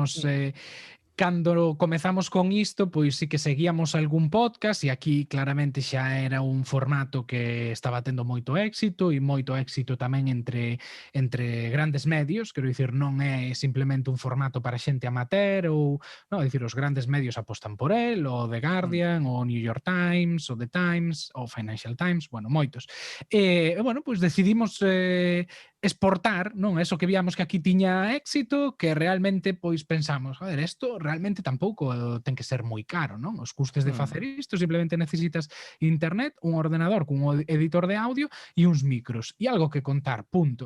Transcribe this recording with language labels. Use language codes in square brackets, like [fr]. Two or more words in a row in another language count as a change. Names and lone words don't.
[gl] Cando comezamos con isto, pois sí que seguíamos algún podcast e aquí claramente xa era un formato que estaba tendo moito éxito e moito éxito tamén entre grandes medios, quero dicir, non é simplemente un formato para xente amateur ou, non, é dicir, os grandes medios apostan por el, o The Guardian, o New York Times, o The Times, o Financial Times, bueno, moitos. E, bueno, pois decidimos exportar, non, eso que víamos que aquí tiña éxito, que realmente pois pensamos, joder, isto realmente tampouco ten que ser moi caro, non? Os custes de facer isto, simplemente necesitas internet, un ordenador cun editor de audio e uns micros e algo que contar, punto.